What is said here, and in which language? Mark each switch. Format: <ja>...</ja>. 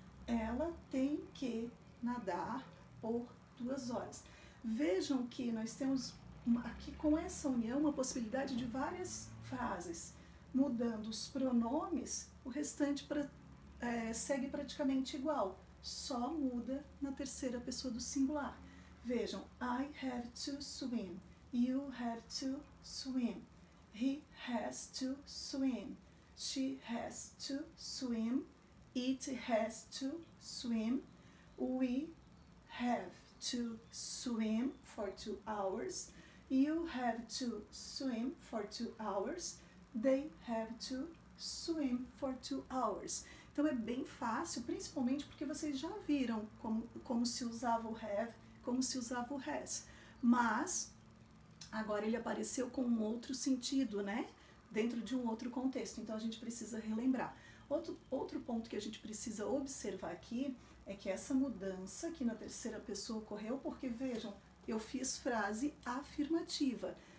<pt>Ela tem que nadar por 2 horas. Vejam que nós temos aqui com essa união uma possibilidade de várias frases. Mudando os pronomes, o restante segue praticamente igual, só muda na terceira pessoa do singular. Vejam,</pt> <en>I have to swim, you have to swim, he has to swim, she has to swim, it has to swim, we have to swim for 2 hours, you have to swim for 2 hours, they have to swim for 2 hours.</en> <pt>Então é bem fácil, principalmente porque vocês já viram como se usava o have, como se usava o has. Mas agora ele apareceu com um outro sentido, né? Dentro de um outro contexto. Então a gente precisa relembrar. Outro ponto que a gente precisa observar aqui é que essa mudança aqui na terceira pessoa ocorreu porque, vejam, eu fiz frase afirmativa.</pt>